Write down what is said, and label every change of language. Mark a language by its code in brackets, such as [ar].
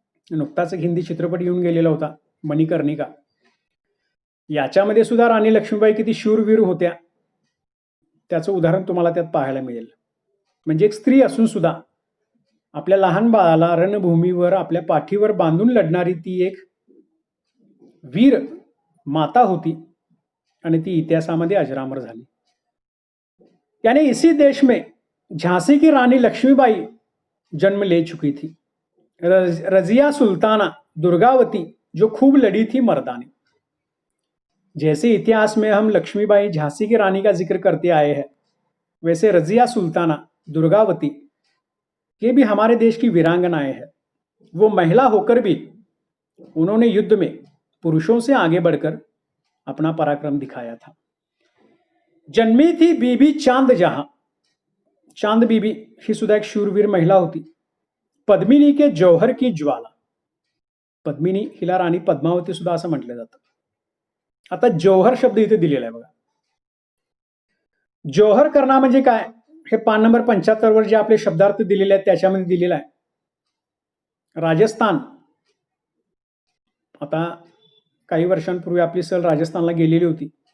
[mr] नुकताच एक हिंदी चित्रपट येऊन गेलेला होता, मणिकर्णिका. याच्यामध्ये सुद्धा राणी लक्ष्मीबाई किती शूरवीर होत्या त्याचं उदाहरण तुम्हाला त्यात पाहायला मिळेल. म्हणजे एक स्त्री असून सुद्धा आपल्या लहान बाळाला रणभूमीवर आपल्या पाठीवर बांधून लढणारी ती एक वीर माता होती आणि ती इतिहासामध्ये अजरामर झाली. [hi] यानी इसी देश में झांसी की रानी लक्ष्मीबाई जन्म ले चुकी थी. रजिया सुल्ताना दुर्गावती जो खूब लड़ी थी मर्दानी. जैसे इतिहास में हम लक्ष्मीबाई झांसी की रानी का जिक्र करते आए हैं, वैसे रजिया सुल्ताना दुर्गावती ये भी हमारे देश की वीरांगनाएं हैं. वो महिला होकर भी उन्होंने युद्ध में पुरुषों से आगे बढ़कर अपना पराक्रम दिखाया था. जन्मी थी बीबी चांद जहां. [mr] चांद बीबी ही सुद्धा एक शूरवीर महिला होती. [hi] पद्मिनी के जौहर की ज्वाला. [mr] पद्मिनी हिला राणी पद्मावती सुद्धा असं म्हटलं जातं. आता जौहर शब्द इथे दिलेला आहे बघा. जौहर करणं म्हणजे काय, हे पान नंबर 75 वर जे आपले शब्दार्थ दिलेले आहेत त्याच्यामध्ये दिलेला आहे. राजस्थान, आता काही वर्षांपूर्वी आपली सहल राजस्थानला गेलेली होती.